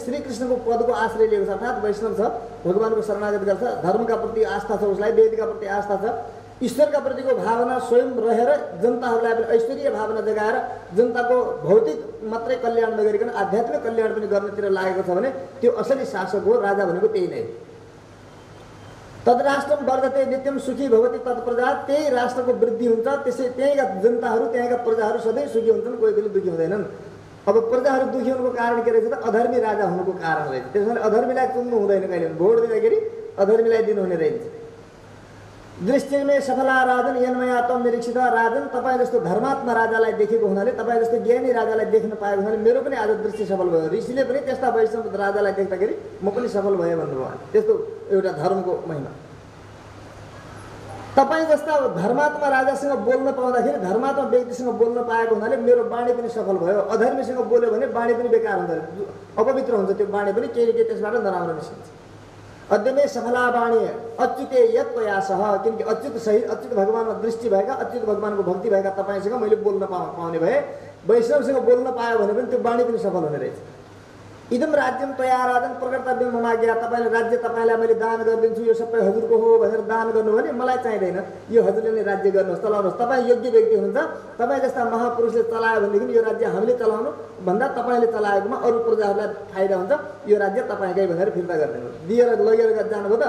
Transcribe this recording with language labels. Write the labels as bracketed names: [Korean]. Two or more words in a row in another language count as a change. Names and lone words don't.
[Nepali] श्रीकृष्णको पदको आश्रय लिएको छ अर्थात् वैष्णव छ भगवानको शरणागत गर्छ धर्मका प्रति आस्था छ उसलाई वेदका प्रति आस्था छ ईश्वरका प्रतिको भावना स्वयं रहेर जनताहरूलाई पनि ऐश्वर्य भावना जगाएर जनताको भौतिक मात्रै कल्याण नगरिकन आध्यात्मिक कल्याण पनि गर्नतिर लागेको छ भने त्यो असली शासक हो। राजा भनेको त्यही नै। [Sanskrit] तद्राष्ट्रम वर्धते नित्यम सुखी भवति तत्प्रजा [Nepali] त्यही राष्ट्रको वृद्धि हुन्छ त्यसै त्यहीँका जनताहरू त्यहीँका प्रजाहरू सधैँ सुखी हुन्छन् कोही पनि दुखी हुँदैनन्। अब प्रजाहरू दुखी हुनुको कारण के रहेछ त अधर्मी राजा हुनुको कारण रहेछ। त्यसैले अधर्मीलाई चुन्नु हुँदैन कहिले भोट दिँदाखेरि अधर्मीलाई दिनुहुने रहेछ। [Sanskrit] दृष्टिमे सफला राजन यन्मया तम निरीक्षित [Nepali] राजन तपाईँ जस्तो धर्मात्मा राजालाई देखेको हुनाले तपाईँ जस्तो ज्ञानी राजालाई देख्न पाएको हुनाले मेरो पनि आज दृष्टि सफल भयो। ऋषिले पनि त्यस्ता वैष्णव राजालाई देख्दाखेरि म पनि सफल भएँ भन्नुभयो। त्यस्तो एउटा धर्मको महिमा। तपाईँ जस्ता धर्मात्मा राजासँग बोल्न पाउँदाखेरि धर्मात्मा व्यक्तिसँग बोल्न पाएको हुनाले मेरो वाणी पनि सफल भयो। अधर्मीसँग बोल्यो भने वाणी पनि बेकार हुन्छ अपवित्र हुन्छ त्यो वाणी पनि केही त्यसबाट नराम्रो निस्किन्छ। [Sanskrit] अध्यमे सफला वाणी अच्युते यत् प्रयासः [Nepali] किनकि अच्युत सहित अच्युत भगवानमा दृष्टि भएका अच्युत भगवानको भक्ति भएका तपाईँसँग मैले बोल्न पाउने भए वैष्णवसँग बोल्न पायो भने पनि त्यो वाणी पनि सफल हुने रहेछ। [Sanskrit] इदम राज्यम तया राजन प्रकर्तव्यम ममाज्ञा [Nepali] तपाईँले राज्य तपाईँलाई मैले दान गरिदिन्छु यो सबै हजुरको हो भनेर दान गर्नु भने मलाई चाहिँदैन यो हजुरले नै राज्य गर्नुहोस् चलाउनुहोस्। तपाईँ योग्य व्यक्ति हुनुहुन्छ तपाईँ जस्ता महापुरुषले चलायो भनेदेखि यो राज्य हामीले चलाउनु भन्दा तपाईँले चलाएकोमा अरू प्रजाहरूलाई फाइदा हुन्छ यो राज्य तपाईँकै भनेर फिर्ता गरिदिनु दिएर लगेर जानुभयो त।